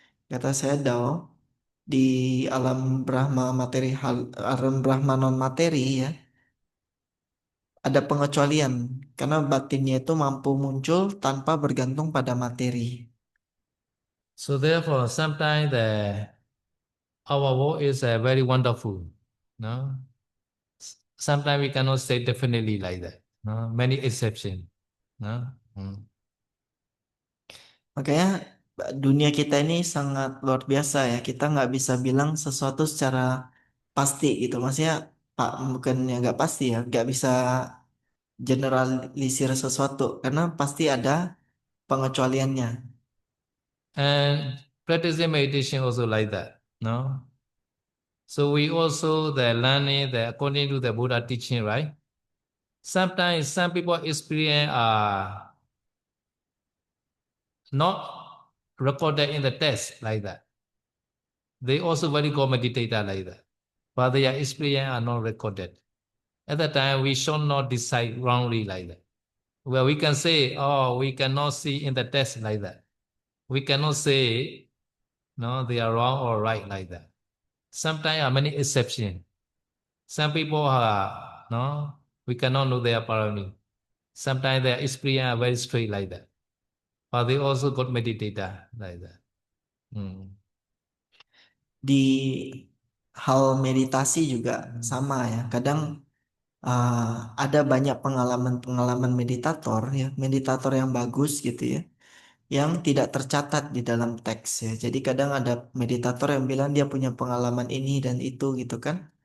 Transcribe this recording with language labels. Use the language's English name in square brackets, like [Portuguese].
[Indonesian] Kata saya Dao, di alam Brahma materi alam Brahma non materi ya, ada pengecualian karena batinnya itu mampu muncul tanpa bergantung pada materi. [English] So therefore, sometimes our world is very wonderful. No? Sometimes we cannot say definitely like that. No? Many exceptions. No? [Indonesian] Makanya dunia kita ini sangat luar biasa ya. Kita nggak bisa bilang sesuatu secara pasti gitu. Maksudnya Pak bukan yang nggak pasti ya, nggak bisa generalisir sesuatu karena pasti ada pengecualiannya. [English] And practicing meditation also like that. No? So we also the learning the according to the Buddha teaching, right? Sometimes some people experience are not recorded in the text like that. They also very good meditator like that. But their experience are not recorded. At that time, we should not decide wrongly like that. Well, we can say, oh, we cannot see in the text like that. We cannot say, no, they are wrong or right like that. Sometimes are many exceptions. Some people are, no, we cannot know their parami. Sometimes their experience are very straight like that. But they also got meditator like that. [Indonesian] Di hal meditasi juga sama ya. Kadang ada banyak pengalaman-pengalaman meditator ya, meditator yang bagus gitu ya, yang tidak tercatat di dalam teks ya. Jadi kadang ada meditator yang bilang dia punya pengalaman ini dan itu gitu kan.